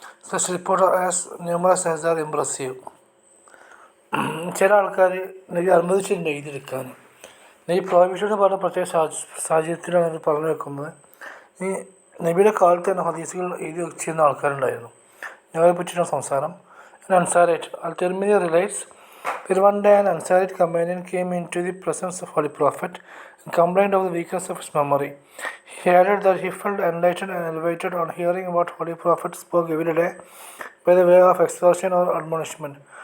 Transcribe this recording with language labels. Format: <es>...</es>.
<en>Such reports are as numerous as they are impressive.</en> <ml>ചില ആൾക്കാർ നബി അനുവദിച്ചിട്ടുണ്ട് എഴുതിയെടുക്കാൻ. ഈ പ്രോഹിബിഷൻ എന്ന് പറഞ്ഞ പ്രത്യേക സാഹചര്യത്തിലാണ് അത് പറഞ്ഞു വെക്കുന്നത്. ഈ നബിയുടെ കാലത്ത് തന്നെ ഹദീസുകൾ എഴുതി വെച്ചിരുന്ന ആൾക്കാരുണ്ടായിരുന്നു. ഞങ്ങളെ പറ്റിയുള്ള സംസാരം. An Ansarite.</ml> <en>Al-Tirmidhi relates that one day an Ansarite companion came into the presence of Holy Prophet and complained of the weakness of his memory. He added that he felt enlightened and elevated on hearing what Holy Prophet spoke every day by the way of exhortation or admonishment.</en>